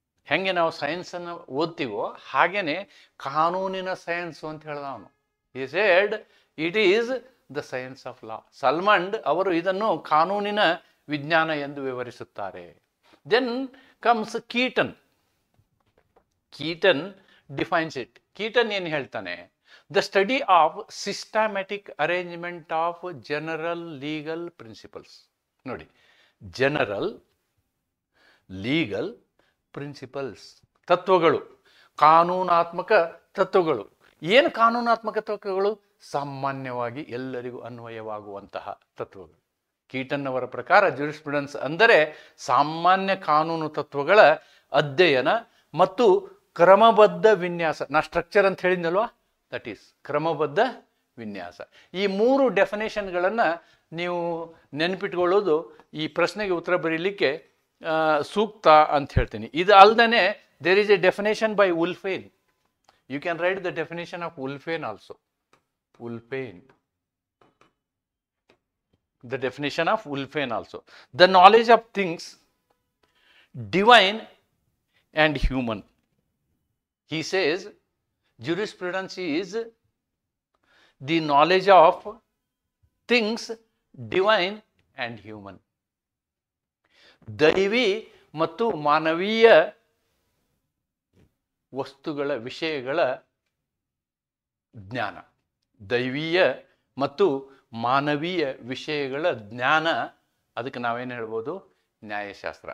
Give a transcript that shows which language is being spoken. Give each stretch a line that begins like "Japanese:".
Kannada: ಹೆಂಗೆ ನಾವು ಸೈನ್ಸನ್ನು ಓದ್ತೀವೋ ಹಾಗೇನೆ ಕಾನೂನಿನ ಸೈನ್ಸ್ ಅಂತ ಹೇಳ್ದ ಅವನು.
English: He said it is the science of law.
Kannada: ಸಲ್ಮಂಡ್ ಅವರು ಇದನ್ನು ಕಾನೂನಿನ ವಿಜ್ಞಾನ ಎಂದು ವಿವರಿಸುತ್ತಾರೆ.
English: Then comes Keaton. Keaton defines it.
Kannada: Keaton ಏನು ಹೇಳ್ತಾನೆ?
English: The study of systematic arrangement of general legal principles.
Kannada: ನೋಡಿ, ಜನರಲ್ ಲೀಗಲ್ ಪ್ರಿನ್ಸಿಪಲ್ಸ್, ತತ್ವಗಳು, ಕಾನೂನಾತ್ಮಕ ತತ್ವಗಳು. ಏನು ಕಾನೂನಾತ್ಮಕ ತತ್ವಗಳು? ಸಾಮಾನ್ಯವಾಗಿ ಎಲ್ಲರಿಗೂ ಅನ್ವಯವಾಗುವಂತಹ ತತ್ವಗಳು. ಕೀಟನ್ ಅವರ ಪ್ರಕಾರ ಜೂರಿಸ್ಪ್ರುಡೆನ್ಸ್ ಅಂದರೆ ಸಾಮಾನ್ಯ ಕಾನೂನು ತತ್ವಗಳ ಅಧ್ಯಯನ ಮತ್ತು ಕ್ರಮಬದ್ಧ ವಿನ್ಯಾಸ. ನಾ ಸ್ಟ್ರಕ್ಚರ್ ಅಂತ ಹೇಳಿದ್ನಲ್ವಾ,
English: that is
Kannada: ಕ್ರಮಬದ್ಧ ವಿನ್ಯಾಸ. ಈ 3 ಡೆಫಿನೇಷನ್ಗಳನ್ನು ನೀವು ನೆನಪಿಟ್ಕೊಳ್ಳೋದು ಈ ಪ್ರಶ್ನೆಗೆ ಉತ್ತರ ಬರೀಲಿಕ್ಕೆ ಸೂಕ್ತ ಅಂತ ಹೇಳ್ತೀನಿ.
English: ಇದು ಅಲ್ಲದೆ there is a definition by Wolfene. You can write the definition of Wolfene also. Wolfene, the definition of Wolfene also. The knowledge of things divine and human. He says jurisprudence is the knowledge of things divine and human.
Kannada: ದೈವಿ ಮತ್ತು ಮಾನವೀಯ ವಸ್ತುಗಳ ವಿಷಯಗಳ ಜ್ಞಾನ. ದೈವೀಯ ಮತ್ತು ಮಾನವೀಯ ವಿಷಯಗಳ ಜ್ಞಾನ, ಅದಕ್ಕೆ ನಾವೇನು ಹೇಳ್ಬೋದು? ನ್ಯಾಯಶಾಸ್ತ್ರ.